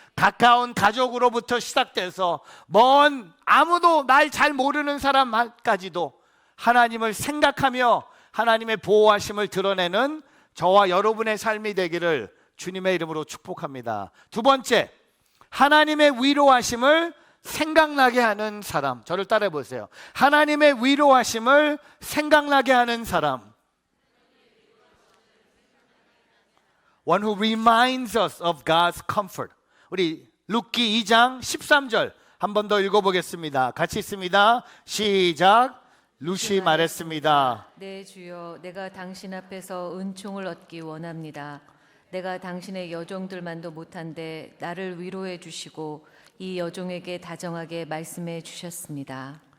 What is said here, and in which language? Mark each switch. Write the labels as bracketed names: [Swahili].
[Korean] 가까운 가족으로부터 시작돼서 먼 아무도 날 잘 모르는 사람까지도 하나님을 생각하며 하나님의 보호하심을 드러내는 저와 여러분의 삶이 되기를 주님의 이름으로 축복합니다. 두 번째, 하나님의 위로하심을 생각나게 하는 사람. 저를 따라해 보세요. 하나님의 위로하심을 생각나게 하는 사람. [English] One who reminds us of God's comfort. [Korean] 우리 룻기 2장 13절 한 번 더 읽어보겠습니다. 같이 있습니다. 시작. 룻이 말했습니다. 네 주여, 내가 당신 앞에서 은총을 얻기 원합니다. 내가 당신의 여종들만도 못한데 나를 위로해 주시고 이 여종에게 다정하게 말씀해 주셨습니다.